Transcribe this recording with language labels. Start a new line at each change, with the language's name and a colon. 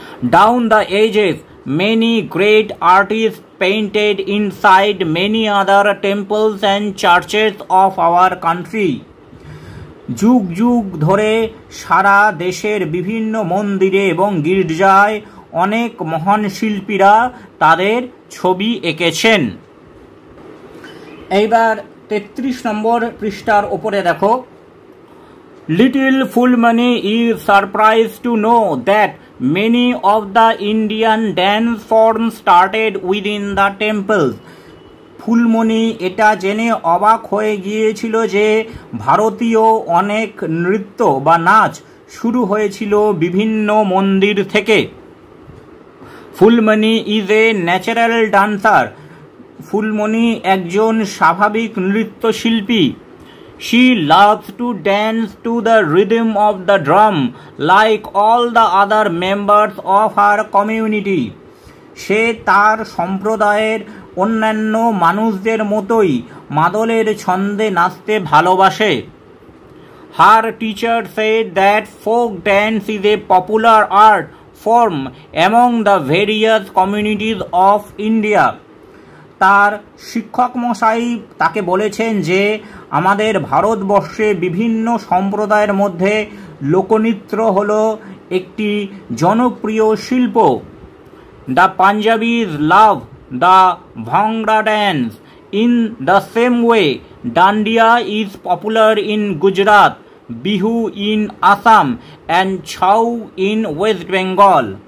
English: Down the ages many great artist painted inside many other temples and churches of our country.
Bangla: যুগ যুগ ধরে সারা দেশের বিভিন্ন মন্দিরে এবং গির্জায় অনেক মহান শিল্পীরা তাদের ছবি এঁকেছেন। এইবার 33 নম্বর পৃষ্ঠার ওপরে দেখো,
English: Little Fulmani is surprised to know that many of the Indian dance forms started within the temples.
Bangla: Phulmoni এটা জেনে অবাক হয়ে গিয়েছিল যে ভারতীয় অনেক নৃত্য বা নাচ শুরু হয়েছিল বিভিন্ন মন্দির থেকে।
English: Phulmoni is a natural dancer.
Bangla: Phulmoni একজন স্বাভাবিক নৃত্যশিল্পী।
English: She loves to dance to the rhythm of the drum like all the other members of her community.
Bangla: সে তার সম্প্রদায়ের অন্যান্য মানুষদের মতোই মাদলের ছন্দে নাচতে ভালোবাসে।
English: Her teacher said that folk dance is a popular art form among the various communities of India.
Bangla: তার শিক্ষক মশাই তাকে বলেছেন যে আমাদের ভারতবর্ষে বিভিন্ন সম্প্রদায়ের মধ্যে লোকনৃত্য হলো একটি জনপ্রিয় শিল্প।
English: The Punjabis love the ভাংড়া dance in the same way dandiya is popular in Gujarat, Bihu in Assam and Chhau in West Bengal.